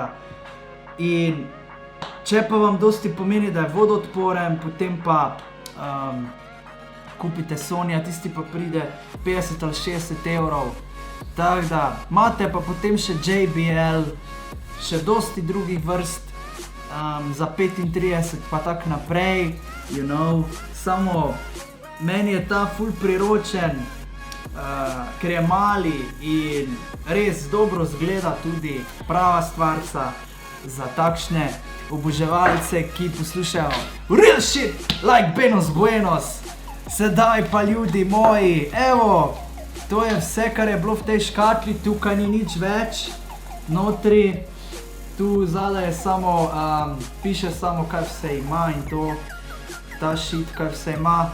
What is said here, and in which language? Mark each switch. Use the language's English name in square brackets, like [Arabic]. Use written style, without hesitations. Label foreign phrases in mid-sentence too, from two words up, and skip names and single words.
[Slovenian] In če pa vam dosti pomeni, da je vodoodporen, potem pa kupite Sonyja, tisti pa pride 50 ali 60 evrov. Tako da, imate pa potem še JBL, še dosti drugih vrst za 35 pa tak naprej, [English] you know, [Slovenian] samo meni je ta ful priročen, ker je mali in res dobro zgleda tudi, prava stvarca za takšne oboževalce, ki poslušajo [English] real shit like [Slovenian] Benos Buenos. Sedaj pa ljudi moji, evo, to je vse, kar je bilo v tej škatli, tukaj ni nič več notri. Tu zadaj je samo, piše samo, kaj vse ima in to, ta shit, kaj vse ima.